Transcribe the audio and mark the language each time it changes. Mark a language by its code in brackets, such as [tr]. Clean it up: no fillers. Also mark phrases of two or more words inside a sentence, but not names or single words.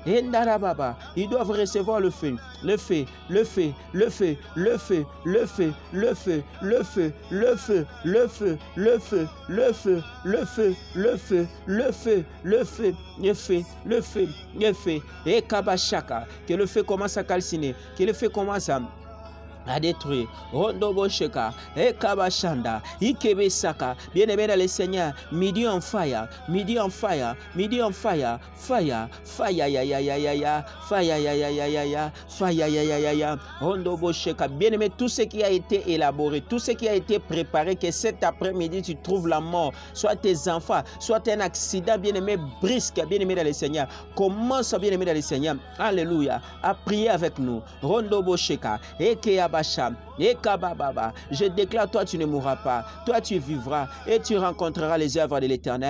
[fr] Ils doivent recevoir le feu, le feu, le feu, le feu, le feu, le feu, le feu, le feu, le feu, le feu, le feu, le feu, le feu, le feu, le feu, le feu, le feu, le feu, le feu, et Kabashaka, que le feu commence à calciner, que le feu commence à détruire. Rondobo Sheka, Ekabashanda, Ikebesaka, bien aimé dans le Seigneur, midi en fire, midi en fire, midi en [en] fire, fire, [fr] fire, ya ya ya ya ya, fire, ya ya ya ya ya, fire, ya ya ya ya, Rondobo Sheka, bien aimé, tout ce qui a été élaboré, tout ce qui a été préparé, que cet après-midi tu trouves la mort, soit tes enfants, soit un accident, bien aimé, brisque, bien aimé dans le Seigneur, commence bien aimé dans le Seigneur, alléluia, à prier avec nous. Rondobo Sheka, Ekea Basham, et Kababa, je déclare, toi tu ne mourras pas, toi tu vivras et tu rencontreras les œuvres de l'Éternel.